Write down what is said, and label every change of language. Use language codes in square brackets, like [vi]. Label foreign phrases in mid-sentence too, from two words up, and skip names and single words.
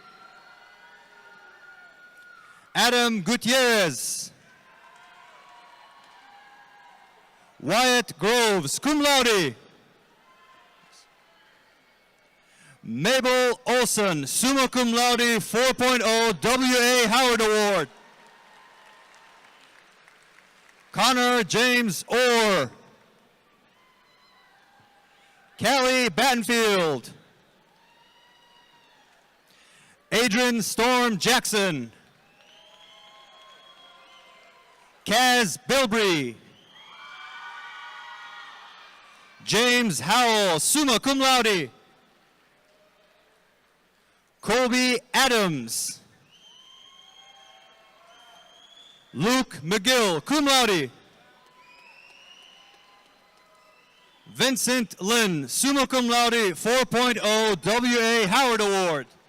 [en] Adam Gutierrez. Wyatt Groves, [la] cum laude. [en] Mabel Olson, [la] summa cum laude, [en] 4.0 W.A. Howard Award. Connor James Orr. Callie Battenfield. Adrian Storm Jackson. Kaz Bilbrey. James Howell, [la] summa cum laude. [en] Colby Adams. Luke McGill, [la] cum laude. [en] Vincent Lynn, [la] summa cum laude, [en] 4.0 W.A. Howard Award.